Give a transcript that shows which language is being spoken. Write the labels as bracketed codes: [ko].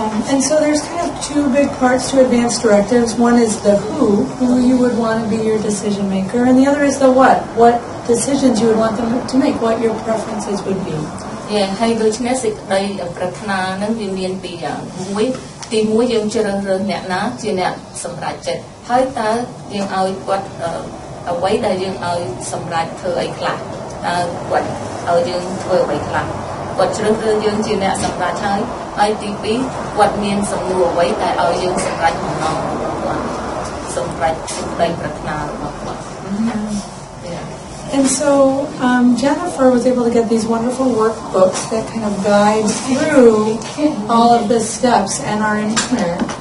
[en] And so there's kind of 2 big parts to advanced directives. One is the who you would want to be your decision maker, and the other is the what decisions you would want them to make, what your preferences would be. [km] Yeah, ហើយដូច្នេះសេចក្តីប្រាថ្នានឹងវាមានពីរយ៉ាងមួយទី1យើងជ្រើសរើសអ្នកណាជាអ្នកសម្រេចចិត្តហើយតើយើងឲ្យគាត់អ្វីដែលយើងឲ្យសម្រេចធ្វើអីខ្លះតើគាត់ឲ្យយើងធ្វើអ្វីខ្លះគាត់ជ្រើសរើសយើងជាអ្នកសម្រេចហើយទី2គាត់មានសំណួរអ្វីដែលឲ្យយើងសម្រេចបំណងរបស់គាត់សម្រេចសេចក្តីប្រាថ្នារបស់គាត់ [en] And so Jennifer was able to get these wonderful workbooks that kind of guide through all of the steps and are in Khmer.